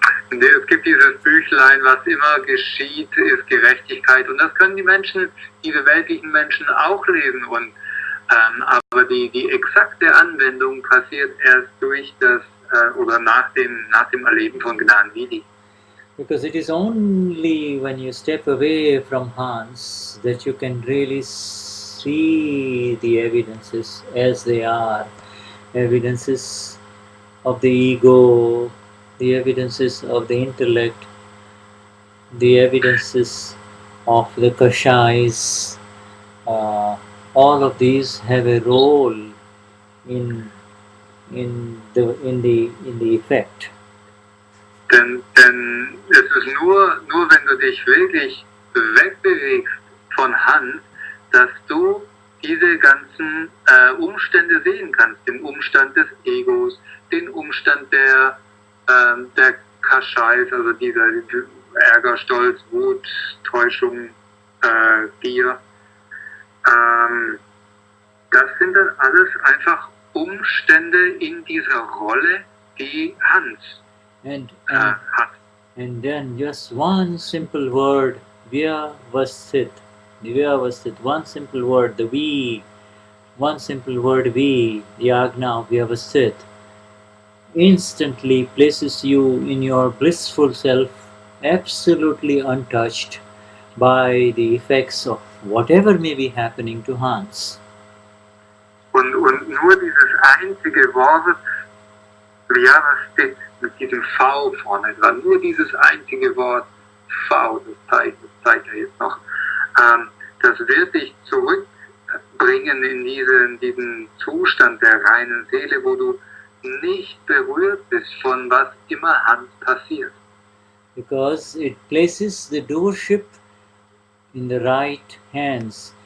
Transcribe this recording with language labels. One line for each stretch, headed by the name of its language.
German: Es gibt dieses Büchlein, was immer geschieht, ist Gerechtigkeit. Und das können die Menschen, diese weltlichen Menschen auch lesen. Und, aber die exakte Anwendung passiert erst durch das, oder nach dem Erleben von Gnan Vidhi.
English: Because it is only when you step away from Hans that you can really see the evidences as they are. Evidences of the ego, the evidences of the intellect, the evidences of the kashais. All of these have a role in the effect.
German: Denn es ist nur wenn du dich wirklich wegbewegst von Hans, dass du diese ganzen Umstände sehen kannst. Den Umstand des Egos, den Umstand der Kaschais, also dieser Ärger, Stolz, Wut, Täuschung, Gier. Das sind dann alles einfach Umstände in dieser Rolle, die Hans hat.
English: And then just one simple word, Vyavasthit. Vyavasthit, one simple word, the we, one simple word we, the Agna of Vyavasthit, instantly places you in your blissful self, absolutely untouched by the effects of whatever may be happening to Hans.
German: Und nur dieses einzige Wort, Vyavasthit, mit diesem V vorne dran, nur dieses einzige Wort V, das zeigt er jetzt noch, das wird dich zurückbringen in diesen Zustand der reinen Seele, wo du nicht berührt bist von was immer Hans passiert.
English: Because it places the doership in the right hands.